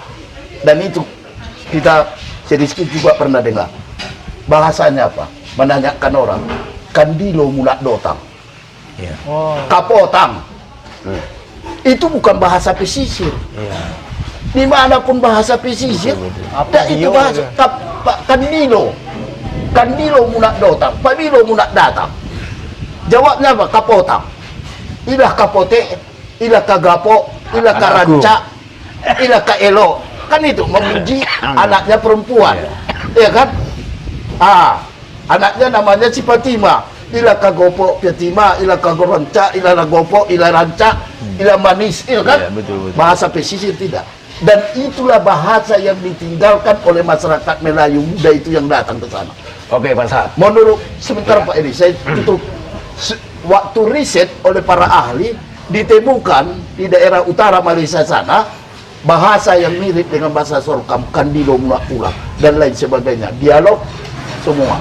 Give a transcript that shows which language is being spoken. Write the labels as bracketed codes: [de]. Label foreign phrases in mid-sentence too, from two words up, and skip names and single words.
[id] Dan itu kita sedikit juga pernah dengar. Bahasanya apa? Menanyakan orang. [min] Kandilo mulak dotang. Kapotang. [id] Itu bukan bahasa pesisir. Dimanapun bahasa pesisir, itu bahasa kandilo. [min] Kandilo munak dotang. Pabilo munak datang. [id] Jawabnya apa? Kapotang. [min] Ilah kapote, ilah kagapo, ilah karanca, ilah kaelo. [id] Kan itu memuji anaknya perempuan. Iya kan? Anaknya namanya si Fatima. [min] Ilah kagopo Fatima, ilah kagoranca, ilah nagopo, ilah ranca, ilah manis. [id] Iya kan? Ya, betul. Bahasa pesisir tidak. Dan itulah bahasa yang ditinggalkan oleh masyarakat Melayu muda itu yang datang ke sana. Oke, Pak Sahat. Menurut sebentar Pak Edi, saya tutup. Waktu riset oleh para ahli ditemukan di daerah utara Malaysia sana bahasa yang mirip dengan bahasa Sorkam, [min] Kandilo mulak pulang [id] dan lain sebagainya, dialog semua.